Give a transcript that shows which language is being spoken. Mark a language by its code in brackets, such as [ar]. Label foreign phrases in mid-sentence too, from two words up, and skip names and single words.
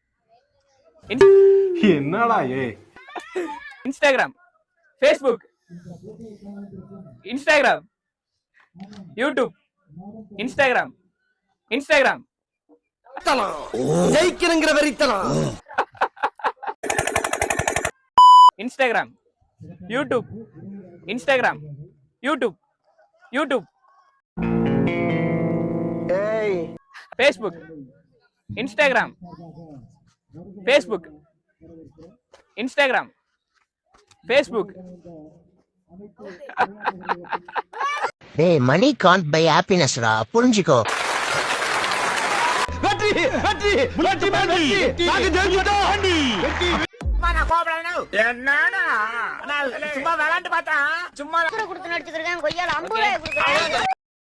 [ta] என்னடா ஏய்? Instagram, Facebook, Instagram, YouTube, Instagram, Instagram, ஜெயிக்கிறங்கிற வெறித்தனம். Instagram, YouTube, Instagram, YouTube, YouTube, ஏய் Facebook, Instagram, Facebook, Instagram, Facebook. [en] Hey, money can't buy happiness, ra. [ta] புரிஞ்சுக்கோ. வெற்றி வெற்றி வெற்றி வெற்றி நாங்க ஜெயிச்சிட்டோம். நான் கோபப்படணும். என்னடா நான் சும்மா விளையாண்டு பார்த்தா சும்மா கொடுத்து நடிச்சுக்கிறேன் கொய்யால 50 ரூபாய் கொடுக்குறேன்.